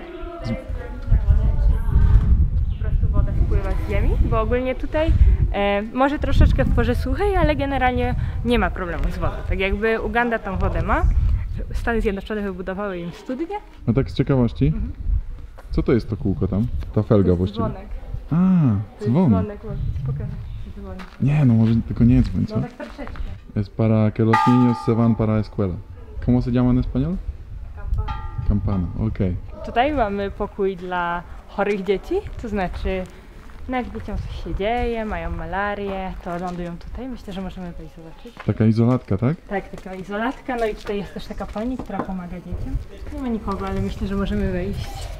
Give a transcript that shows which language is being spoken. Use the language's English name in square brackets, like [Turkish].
[Polish] Po prostu woda spływa z ziemi, bo ogólnie tutaj może troszeczkę w porze suchej, ale generalnie nie ma problemu z wodą. Tak jakby Uganda tą wodę ma, Stany Zjednoczone wybudowały im studnie. A tak z ciekawości, co to jest to kółko tam? Ta felga właściwie? Dzwonek. A, dzwon. Dzwonek, pokażę dzwonek. Nie, no może tylko nie dzwoń, co? No tak troszeczkę. [Spanish] Es para que los niños se van para la escuela. ¿Cómo se llama en español? Campana. [Polish] Campana, okej. Tutaj mamy pokój dla chorych dzieci, to znaczy no jak dzieciom coś się dzieje, mają malarię, to lądują tutaj. Myślę, że możemy wejść zobaczyć. Taka izolatka, tak? Tak, taka izolatka, no i tutaj jest też taka pani, która pomaga dzieciom. Nie ma nikogo, ale myślę, że możemy wejść.